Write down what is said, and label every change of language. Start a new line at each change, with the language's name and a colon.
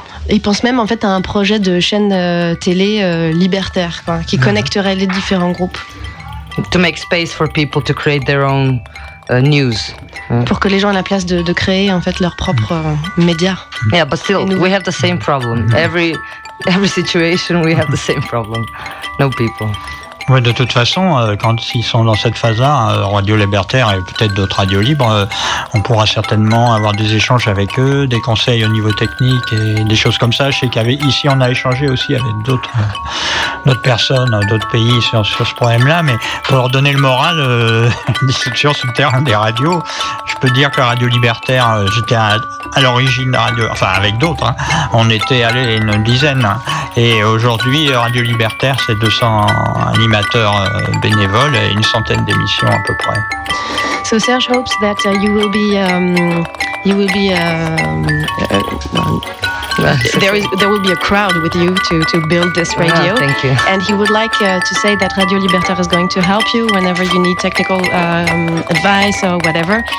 French: Ils pensent même en fait à un projet de chaîne télé libertaire, quoi, qui connecterait les différents groupes.
English: To make space for people to create their own news.
French: Pour que les gens aient la place de créer en fait leurs propres médias.
English: Yeah, but still, we have the same problem. Every situation, we have the same problem. No people.
French: Ouais, de toute façon, quand ils sont dans cette phase-là, Radio Libertaire et peut-être d'autres radios libres, on pourra certainement avoir des échanges avec eux, des conseils au niveau technique et des choses comme ça. Je sais qu'ici, on a échangé aussi avec d'autres personnes, d'autres pays sur ce problème-là, mais pour leur donner le moral, sur ce terrain des radios, je peux dire que Radio Libertaire, j'étais à l'origine de Radio, enfin avec d'autres, hein, on était allé une dizaine, hein, et aujourd'hui, Radio Libertaire, c'est 200 animateurs bénévoles et une centaine d'émissions à peu près.
English: So Serge hopes that there will be a crowd with you to build this radio. Oh, thank you. And he would like to say that Radio Libertaire is going to help you whenever you need technical advice or whatever.